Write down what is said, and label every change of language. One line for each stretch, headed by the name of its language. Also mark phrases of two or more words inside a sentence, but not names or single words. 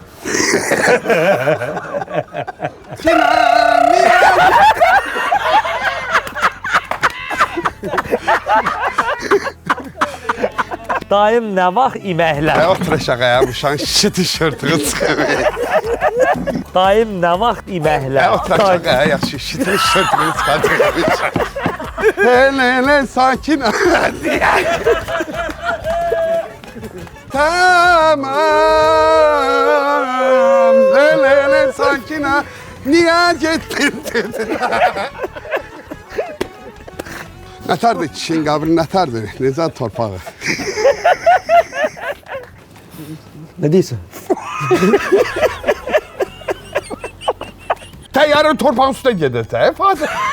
Azerbaijani: Dayım nə vaxt iməklər? Otur aşağıya, bu şan şişi tişörtünü çıxarır. Dayım nə vaxt iməklər? Otur aşağıya, yaxşı şişi tişörtünü çıxarır.
Turkish: Hele sakin. Tamam. Hele sakin. Niye gittin dedi.
Azerbaijani: Nətərdir kişinin qəbri, nətərdir? Necə torpağı? Nə deyirsən? Təyyarın torpağın üstə gedir, Fazıl.